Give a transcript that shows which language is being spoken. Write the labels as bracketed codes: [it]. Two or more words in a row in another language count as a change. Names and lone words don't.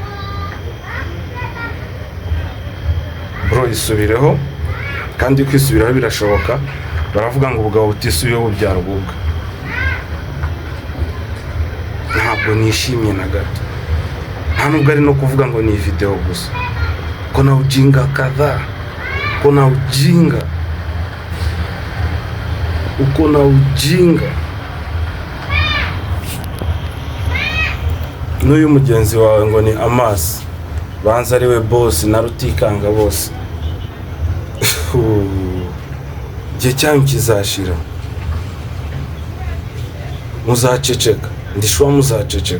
[rw] Bro, isubireho. Kandi kwisubiraho birashoboka. Baravuga ngo ubugabo butisubiyeho bubyara ububwa. Ntabwo nishimye na gato. Nta nubwo ari no kuvuga ngo ni video gusa. [sw] Kuna ujinga kadhaa. Kuna ujinga. Uko na ujinga. [rw] N'uyu mugenzi wawe ngo ni Amasi. Banza ari we boss na Rutikanga bose. Igihe cyanyu kizashira. Muzaceceka. Ndishuwa muzaceceka.